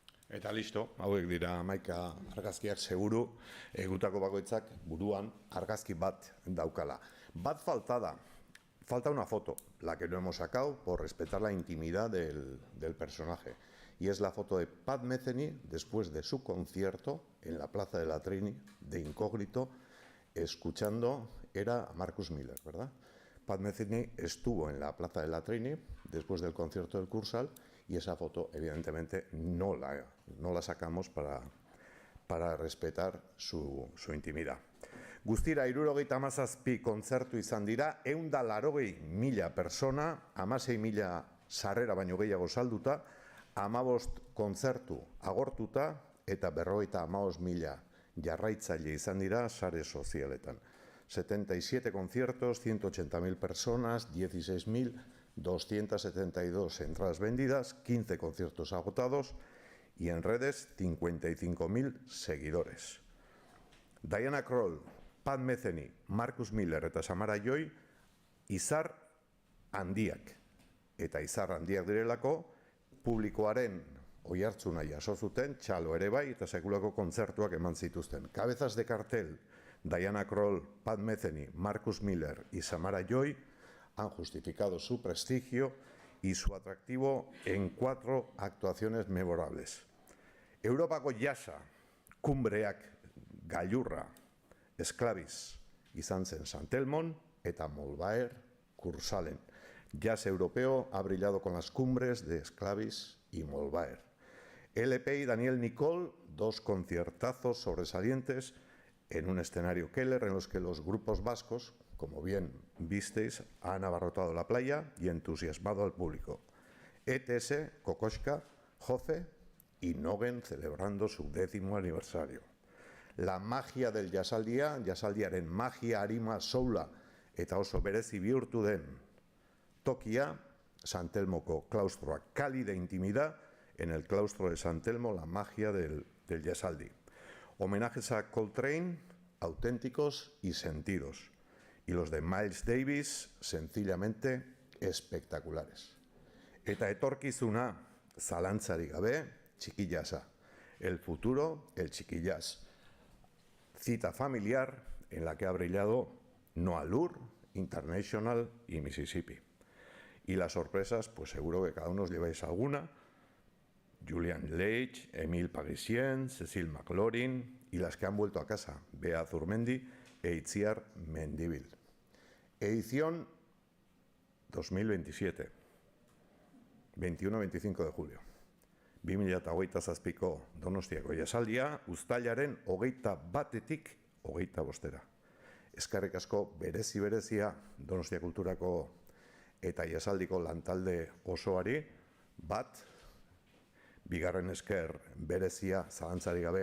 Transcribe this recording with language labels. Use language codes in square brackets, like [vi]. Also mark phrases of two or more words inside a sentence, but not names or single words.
[eu] Eta listo, hauek dira 11 argazkiak seguru, gutako bakoitzak buruan argazki bat daukala. [es] Bat falta una foto, la que no hemos sacado por respetar la intimidad del personaje. Y es la foto de Pat Metheny después de su concierto en la Plaza de la Trini, de incógnito, escuchando, era a Marcus Miller, ¿verdad? Pat Metheny estuvo en la Plaza de la Trini después del concierto del Kursaal y esa foto, evidentemente, no la sacamos para respetar su intimidad. [eu] Guztira, 77 kontzertu izan dira, 180.000 persona, 16.000 sarrera baino gehiago salduta, 15 kontzertu agortuta eta 55.000 jarraitzaile izan dira sare sozialetan. [es] 77 conciertos, 180.000 personas, 16.272 entradas vendidas, 15 conciertos agotados y en redes 55.000 seguidores. [eu] Diana Krall, Pat Metheny, Marcus Miller eta Samara Joy izar handiak. Eta izar handiak direlako, publikoaren oihartzuna jaso zuten, txalo ere bai, eta sekulako kontzertuak eman zituzten. [es] Cabezas de cartel, Diana Krall, Pat Metheny, Marcus Miller y Samara Joy han justificado su prestigio y su atractivo en 4 actuaciones memorables. [eu] Europako jasa, kumbreak, gailurra, esklabiz, izan zen San Telmon eta Molbaer Kursaalen. [es] Jazz europeo ha brillado con las cumbres de Esclavis y Molbaer. LP y Daniel Nicole, 2 conciertazos sobresalientes en un escenario Keller en los que los grupos vascos, como bien visteis, han abarrotado la playa y entusiasmado al público. ETS, Kokoschka, Joce y Nogen celebrando su 10º aniversario. La magia del jazzaldia, [eu] jazzaldiaren magia arima soula eta oso berezi bihurtu den tokia, San Telmoko klaustroa, [es] cálida intimidad en el claustro de San Telmo, la magia del jazzaldi. Homenajes a Coltrane, auténticos y sentidos. Y los de Miles Davis, sencillamente espectaculares. [eu] Eta etorkizuna, zalantzarik gabe, txiki jazza. [es] El futuro, el txiki jazz. Cita familiar en la que ha brillado Noah Lur, International y Mississippi. Y las sorpresas, pues seguro que cada uno os lleváis alguna. Julian Leitch, Emile Parisien, Cecil McLaurin y las que han vuelto a casa, Bea Zurmendi e Itziar Mendibil. Edición 2027, 21-25 de julio. [eu] 2027ko Donostiako jasaldia, uztailaren 21-tik 25. Eskerrik asko berezia Donostia Kulturako eta jasaldiko lantalde osoari, bat, bigarren esker berezia zalantzari gabe